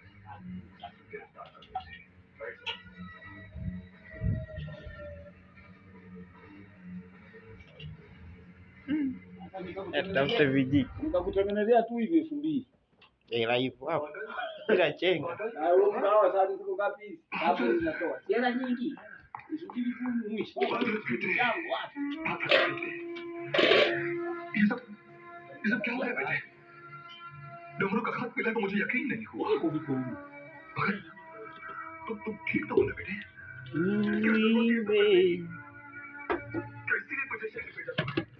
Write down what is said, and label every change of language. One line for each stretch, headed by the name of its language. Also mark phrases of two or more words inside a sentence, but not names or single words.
Swahili: Tafute vijiko. Nikakutengenezea tu hivi 2000. Hela ipo hapo. Bila chenga. Na wewe mnao sasa siku ngapi? Hapo zinatoa. Hela nyingi. Isubiri tu mwisho. Wapi?
Hindi: ये सब क्या हो रहा है बेटे? डमरू का खत मिला तो मुझे यकीन नहीं हुआ। मगर तुम ठीक तो हो ना बेटे? कैसी है तुझे शहर में जाना?